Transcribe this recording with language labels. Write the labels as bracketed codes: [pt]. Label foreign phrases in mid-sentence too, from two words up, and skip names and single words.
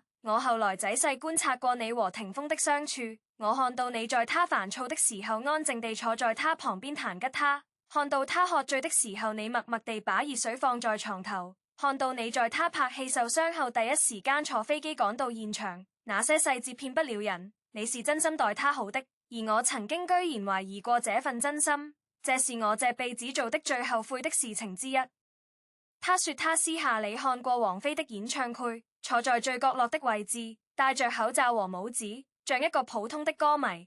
[zh] 我後來仔細觀察過你和霆鋒的相處，我看到你在他煩躁的時候安靜地坐在他旁邊彈吉他，看到他喝醉的時候你默默地把熱水放在床頭，看到你在他拍戲受傷後第一時間坐飛機趕到現場，那些細節騙不了人，你是真心待他好的，而我曾經居然懷疑過這份真心，這是我這輩子做的最後悔的事情之一。他說他私下裡看過王菲的演唱會，坐在最角落的位置，戴着口罩和帽子，像一個普通的歌迷。